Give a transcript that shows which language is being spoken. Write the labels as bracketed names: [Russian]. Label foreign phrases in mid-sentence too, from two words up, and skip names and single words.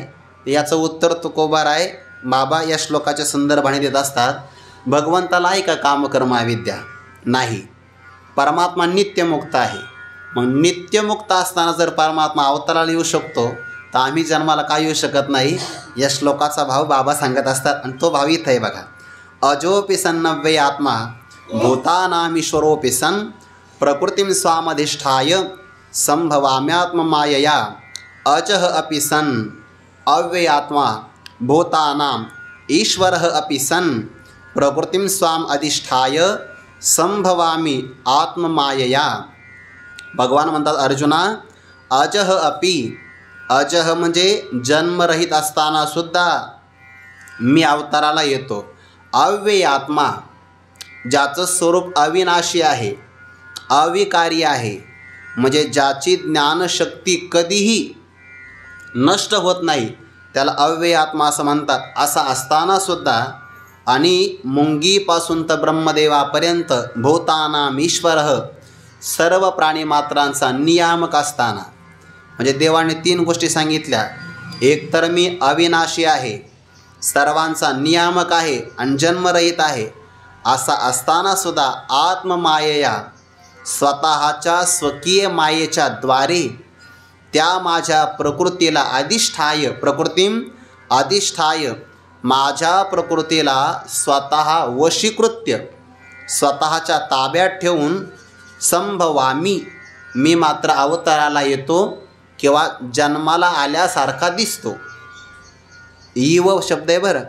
[Marathi] याचं उत्तर तुकोबारा आहे बाबा या श्लोकाच्या संदर्भाने देत असतात. भगवंताला आहे का कामकर्म अविद्या? नाही. परमात्मा नित्यमुक्त आहे. मग नित्यमुक्त असताना जर परमात्मा अवताराला येऊ शकतो तर आम्ही जन्माला का येऊ शकत नाही? या श्लोकाचा भाव बाबा सांगत असतात आणि तो भाव इथं आहे बघा. [Sanskrit] अजोपि सन्नव्ये आत्मा भूतानामीश्वरोपि सन् प्रकृतीं स्वामधिष्ठाय संभवाम्यात्ममायया अजः अपि सन् अव्ययात्मा भूतानां ईश्वरः अपि सन् प्रकृतीं स्वाम अधिष्ठाय संभवामी आत्ममायया. [Marathi] भगवान म्हणतात अर्जुना [Sanskrit] अजः अपि, [Marathi] अजः म्हणजे जन्मरहित असताना सुद्धा मी अवताराला येतो. अव्यय आत्मा ज्याचं स्वरूप अविनाशी आहे, अविकारी आहे, म्हणजे ज्याची ज्ञानशक्ती कधीही नष्ट होत नाही त्याला अव्यय आत्मा असं म्हणतात. असा असतानासुद्धा आणि मुंगीपासून तर ब्रह्मदेवापर्यंत [Sanskrit] भूतानाम ईश्वरः [Marathi] सर्व प्राणीमात्रांचा नियामक असताना, म्हणजे देवाने 3 गोष्टी सांगितल्या. एक तर मी अविनाशी आहे, सर्वांचा नियामक आहे आणि जन्मरहित आहे. असा असतानासुद्धा आत्ममायया स्वतःच्या स्वकीय मायेच्या द्वारे त्या माझ्या प्रकृतीला अधिष्ठाय, [Sanskrit] प्रकृतीम अधिष्ठाय, [Marathi] माझ्या प्रकृतीला स्वतः वशीकृत्य, स्वतःच्या ताब्यात ठेवून संभवामी, मी मात्र अवताराला येतो किंवा जन्माला आल्यासारखा दिसतो. ईव शब्द आहे बरं.